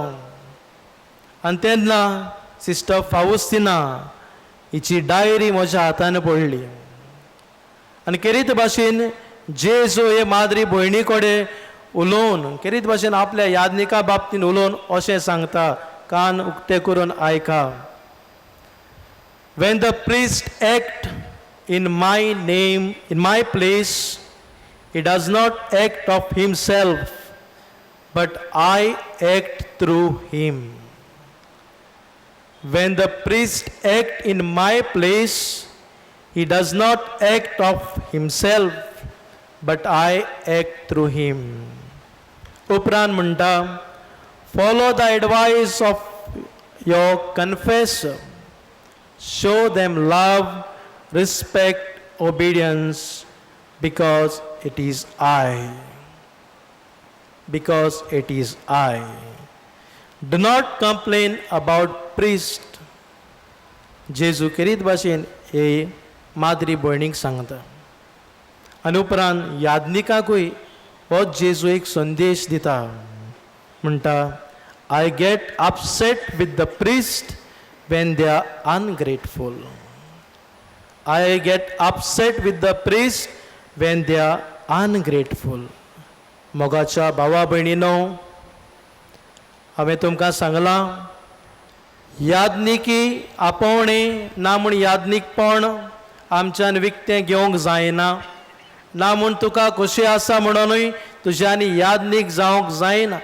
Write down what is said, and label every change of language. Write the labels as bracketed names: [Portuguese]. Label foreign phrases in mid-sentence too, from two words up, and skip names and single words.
[Konkani] आनी तेन्ना सिस्टर फावस्तिना हिची डायरी म्हज्या हातान पडली. आनी केरीत भाशेन जेजू हे माद्री भयणी कडेन उलोवन, केरीत भाशेन आपल्या याज्ञिका बाबतीन उलोवन अशें सांगता. कान उक्ते करून आयका. [English] When the priest act in my name, in my place, he does not act of himself, but I act through him. When the priest act in my place, he does not act of himself, but I act through him. [Konkani] उपरांत म्हणटा, [English] follow the advice of your confessor. Show them love, respect, obedience, because it is I. Because it is I. Do not complain about priest. [Konkani] जेजू केरीत भाशेन हे माद्री भयणीक सांगता. आनी उपरांत याज्ञिकाकूय हो जेजू एक संदेश दिता. म्हणटा, [English] I get upset with the priest when they are ungrateful. I get upset with the priest when they are ungrateful. [Konkani] मोगाच्या भावा भयणीनो, हांवें तुमकां सांगलां, यादनिकी आपोवणे ना म्हूण यादनीकपण आमच्यान विकतें घेवंक जायना, ना म्हूण तुका खोशी आसा म्हणूनय तुज्यांनी यादनीक जावंक जायना.